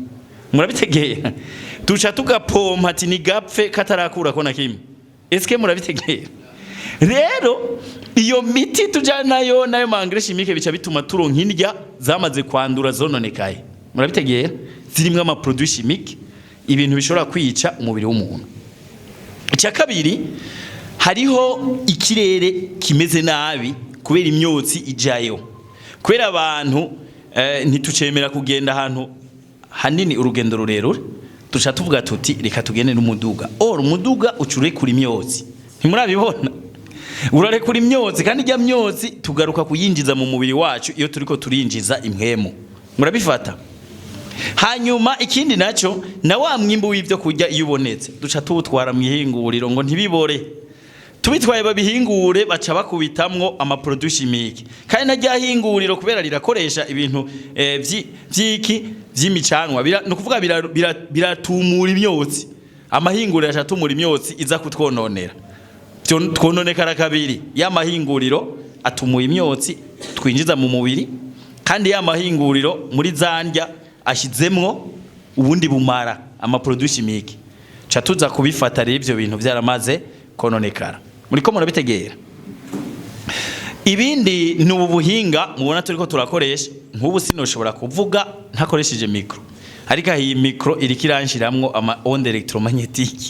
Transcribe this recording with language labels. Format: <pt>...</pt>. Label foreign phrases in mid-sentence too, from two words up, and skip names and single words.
<rn>Murabitegeye? Tuca tugapompa ati ni gapfe katarakura ko na kimwe. Eske murabitegeye? rero iyo miti tujana nayo ma</rn> <fr>engrais chimique</fr> <rn>bica bituma turonka indya zamaze kwandura zononekaye. Murabitegera zirimwe ama</rn> <fr>produits chimiques</fr> <rn>ibintu bishobora kwica umubiri w'umuntu. Icya kabiri hariho ikirere kimeze nabi kubera imyotsi ijayo. Kubera abantu ntitucemera kugenda ahantu hanini urugendo rurerure, tuca tuvuga tuti reka tugende n'umuduga. Umuduga ucure kuri imyotsi. Ntimurabibona? Urare kuri imyotsi kandi ijya myotsi tugaruka kuyinjiza mu mubiri wacu iyo turiko turinjiza impwemu. Murabifata? Hanyuma ikindi naco na wa mwimbo w'ivyo kurya iyo ubonetse duca tuwutwara mu ihinguriro ngo ntibibore. Tubitwaye babihingure baca bakubitamwo ama</rn> <fr>produits chimiques.</fr> <rn>Kandi najya hinguriro kubera rirakoresha ibintu vy'imicanwa no kuvuga biratumura imyotsi. Amahinguriro acatumura imyotsi iza kutwononera. Twononekara kabiri. Ya mahinguriro atumuye imyotsi twinjiza mu mubiri kandi ya mahinguriro muri zandya ashizemwo ubundi bumara ama</rn> <fr>produits chimiques.</fr> <rn>Cha tuza kubifata rero ivyo bintu byaramaze kononekara. Muriko murabitegera. Ibindi ni ubuhinga mubona turiko turakoresha nk'ubu sinoshobora kuvuga ntakoresheje micro. Ariko iyi micro iri kiranshyiramwo ama</rn> <fr>onde electromagnetique.</fr>